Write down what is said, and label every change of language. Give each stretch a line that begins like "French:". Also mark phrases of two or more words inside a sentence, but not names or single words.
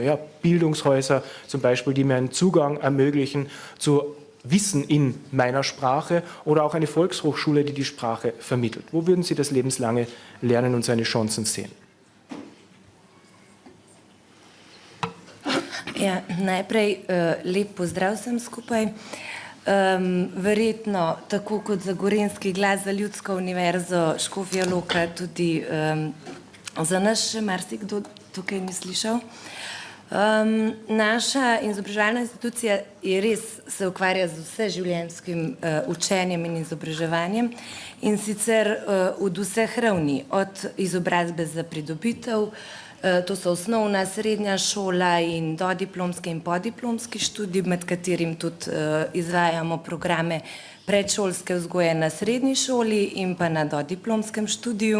German: Ja, Bildungshäuser zum Beispiel, die mir einen Zugang ermöglichen zu Wissen in meiner Sprache oder auch eine Volkshochschule, die die Sprache vermittelt. Wo würden Sie das lebenslange Lernen und seine Chancen sehen?
Slovenian: Ja, najprej lep pozdrav vsem skupaj. Verjetno, tako kot za Gorenjski glas, za Ljudsko univerzo Škofja Loka, tudi za nas še marsikdo tukaj ni slišal. Naša izobraževalna institucija je res se ukvarja z vseživljenjskim učenjem in izobraževanjem in sicer od vseh ravni, od izobrazbe za pridobitev, to so osnovna, srednja šola in dodiplomski in podiplomski študij, med katerim tudi izvajamo programe predšolske vzgoje na srednji šoli in pa na dodiplomskem študiju.